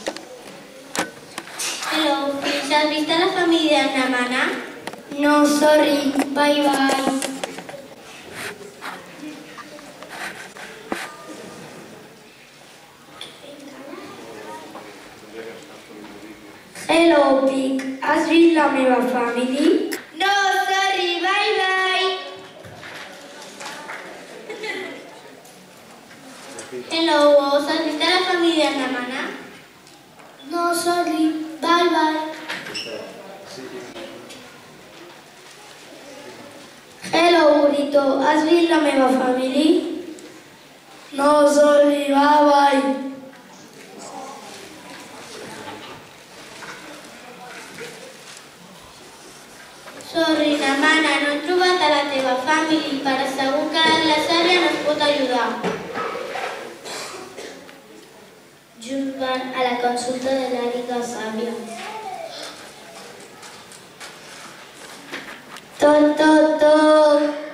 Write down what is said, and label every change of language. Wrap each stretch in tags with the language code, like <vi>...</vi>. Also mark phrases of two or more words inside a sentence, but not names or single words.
<ca>Hello, has vist la família de Namana? No,</ca> <en>sorry. Bye bye. Hello, Pig.</en> <ca>Has vist la meva família? No,</ca> <en>sorry, bye bye.</en> <ca>Hello, has vist la família de la mana? No,</ca> <en>sorry. Bye, bye.</en> <ca>Hello, burrito, has vist la meva família? No,</ca> <en>sorry. Bye, bye.</en> <ca>Sorry, na mana, no he trobat a la teva família, però segur que la Sàvia no es pot ajudar. Junts van a la consulta de l'àrica sàvia. Toc, toc, toc.</ca>